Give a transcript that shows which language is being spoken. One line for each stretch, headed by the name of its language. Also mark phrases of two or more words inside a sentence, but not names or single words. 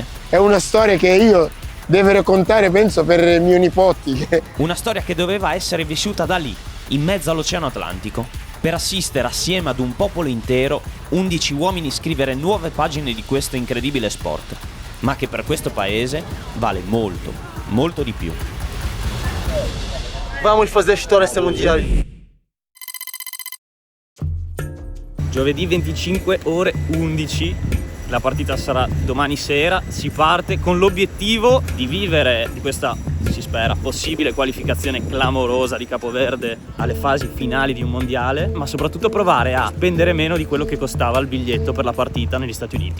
Italian: È una storia che io devo raccontare, penso, per mio nipoti. Una storia che doveva essere vissuta da lì, in mezzo all'Oceano Atlantico, per assistere assieme ad un popolo intero 11 uomini scrivere nuove pagine di questo incredibile sport, ma che per questo paese vale molto, molto di più.
Portuguese: Vamos fazer história esse mondiale.
Italian: Giovedì 25 ore 11, la partita sarà domani sera, si parte con l'obiettivo di vivere di questa, si spera, possibile qualificazione clamorosa di Capoverde alle fasi finali di un mondiale, ma soprattutto provare a spendere meno di quello che costava il biglietto per la partita negli Stati Uniti.